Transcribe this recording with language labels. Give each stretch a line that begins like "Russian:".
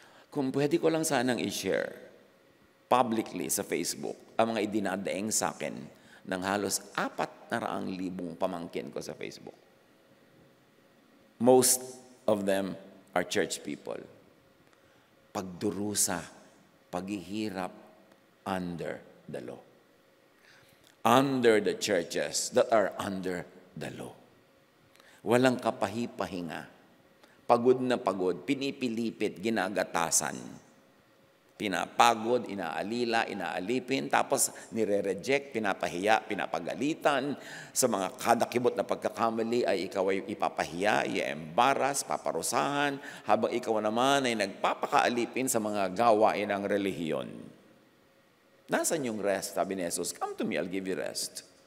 Filipino: Kung pwede ko lang sanang i-share publicly sa Facebook ang mga idinadaing sa akin ng halos 400,000 pamangkin ko sa Facebook.
English: Most of them are church people.
Filipino: Pagdurusa, paghihirap
English: under the law. Under the churches that are under the law.
Filipino: Walang kapahi-pahinga. Pagod na pagod, pinipilipit, ginagatasan. Pinapagod, inaalila, inaalipin, tapos nire-reject, pinapahiya, pinapagalitan. Sa mga kadakibot na pagkakamali ay ikaw ay ipapahiya, i-embaras, paparusahan, habang ikaw naman ay nagpapakaalipin sa mga gawain ng relihiyon. Nasaan yung rest? Sabi ni Jesus,
English: come to me, I'll give you rest.